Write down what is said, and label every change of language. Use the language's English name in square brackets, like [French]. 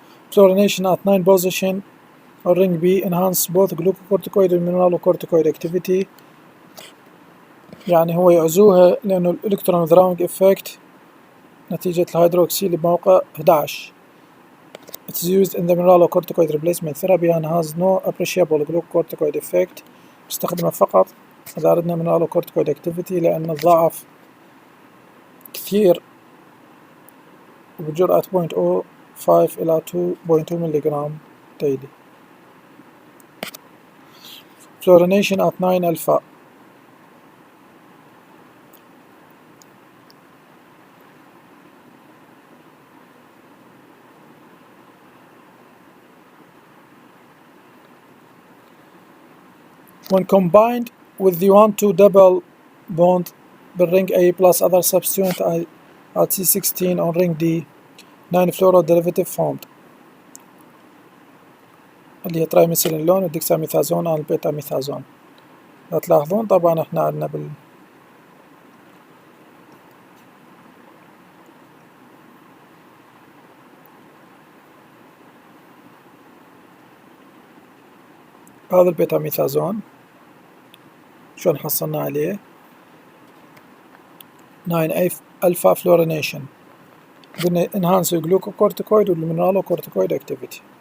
[English] Fluorination at 9 position on ring B enhance both glucocorticoid and mineralocorticoid activity. [Arabic] يعني هو يعزوها لأنه الإلكترون وذراونج إفكت نتيجة الهيدروكسيل بموقع 11. [English] It is used in the mineralocorticoid replacement therapy and has no appreciable glucocorticoid effect. [Arabic] نستخدمه فقط إذا أردنا [English] mineralocorticoid activity [Arabic] لأنه ضعف كثير وبجرعة 0.05 إلى 2.2 ملغرام [English] daily. Fluorination at 9 alpha. When combined with the 1,2 double bond بالring A plus other substituent at C16 on ring D, 9 fluoro derivative formed [Arabic] اللي هي ترايميثيلينون والديكساميثازون على البيتاميثازون. لا تلاحظون طبعا احنا عندنا هذا البيتاميثازون شلون حصلنا عليه 9 [English] alpha fluorination [Arabic] بدنا [English] enhance [Arabic] الجلوكوكورتيكويد والمينرالوكورتيكويد activity.